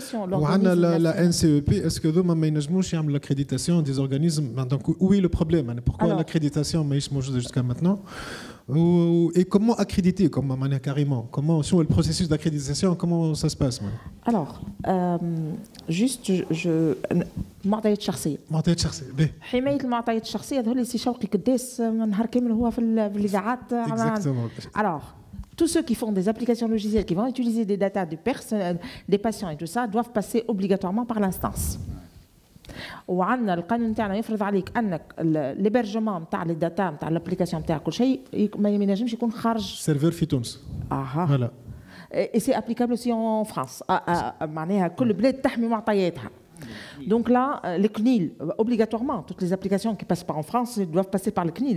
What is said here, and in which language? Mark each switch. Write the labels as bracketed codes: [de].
[fr] On a la NCEP. Est-ce que ما ينجموش يعملوا l'accréditation des organismes? Donc où est le problème? Pourquoi l'accréditation ماهيش موجودة jusqu'à maintenant? Et comment accréditer carrément? Comment sur le processus d'accréditation, comment ça se passe? [ar] Alors, juste معطيات شخصية. معطيات شخصية. باهي. حماية المعطيات الشخصية هذول سي شوقي قداس نهار كامل هو في الإذاعات. [fr] Alors. Tous ceux qui font des applications logicielles, qui vont utiliser des datas des patients et tout ça, doivent passer obligatoirement par l'instance. [ar] وعندنا القانون تاعنا يفرض عليك انك الهبرجمون تاع لي داتا تاع الابليكاسيون تاع كل شيء ما ينجمش يكون خارج سيرفر في تونس. [fr] فوالا. Et c'est applicable aussi en France. [ar] معناها كل بلاد تحمي معطياتها. [fr] Donc là, le CNIL, obligatoirement, toutes les applications qui passent pas en France doivent passer par le CNIL.